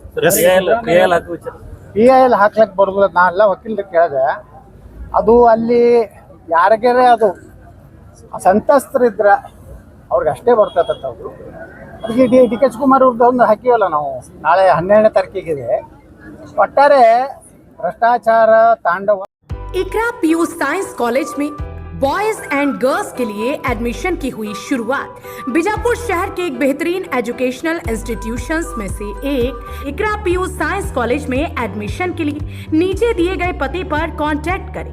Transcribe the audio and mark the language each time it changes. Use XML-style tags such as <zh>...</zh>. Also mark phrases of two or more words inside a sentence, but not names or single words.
<kn>PIL ಹಾಕ್ಲಕ್ಕೆ ಬರೋದಿಲ್ಲ. ನಾನೆಲ್ಲ ವಕೀಲರು ಕೇಳಿದೆ, ಅದು ಅಲ್ಲಿ ಯಾರಿಗಾರೆ ಅದು ಸಂತಸ್ತರಿದ್ರೆ ಅವ್ರಿಗೆ ಅಷ್ಟೇ ಬರ್ತದಂತ. ಅವರು ಅದಕ್ಕೆ ಡಿ ಕೆ ಶಿವಕುಮಾರ್ ಅವ್ರದ್ದು ಒಂದು ಹಾಕಿವಲ್ಲ ನಾವು, ನಾಳೆ 12ನೇ ತಾರೀಕಿಗೆ.</kn> <hi>ಒಟ್ಟಾರೆ भ्रष्टाचार तांडव। इकरा PU</hi> <en>science college</en> <hi>में</hi> <en>boys and girls</en> <hi>के लिए एडमिशन की हुई शुरुआत। बीजापुर शहर के एक बेहतरीन</hi> <en>educational institutions</en> <hi>में से एक इकरा PU</hi> <en>science college</en> <hi>में एडमिशन के लिए नीचे दिए गए पते पर कांटेक्ट करें।</hi>